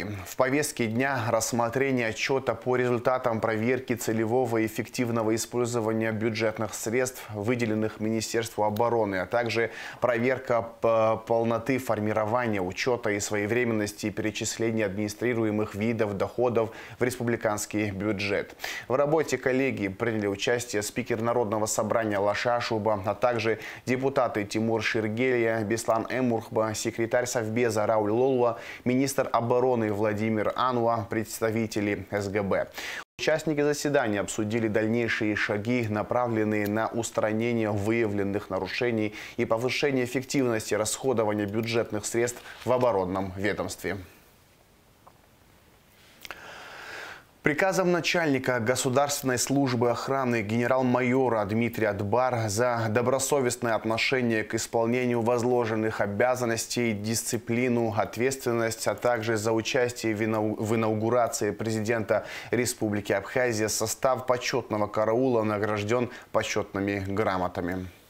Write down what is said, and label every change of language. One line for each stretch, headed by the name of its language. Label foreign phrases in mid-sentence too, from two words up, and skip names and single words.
Russian: В повестке дня рассмотрение отчета по результатам проверки целевого и эффективного использования бюджетных средств, выделенных Министерству обороны, а также проверка полноты формирования, учета и своевременности перечисления администрируемых видов доходов в республиканский бюджет. В работе коллегии приняли участие спикер Народного собрания Лаша Шуба, а также депутаты Тимур Ширгелия, Беслан Эмурхба, секретарь Совбеза Рауль Лолуа, министр обороны Владимир Ануа, представители СГБ. Участники заседания обсудили дальнейшие шаги, направленные на устранение выявленных нарушений и повышение эффективности расходования бюджетных средств в оборонном ведомстве. Приказом начальника Государственной службы охраны генерал-майора Дмитрия Дбар за добросовестное отношение к исполнению возложенных обязанностей, дисциплину, ответственность, а также за участие в инаугурации президента Республики Абхазия состав почетного караула награжден почетными грамотами.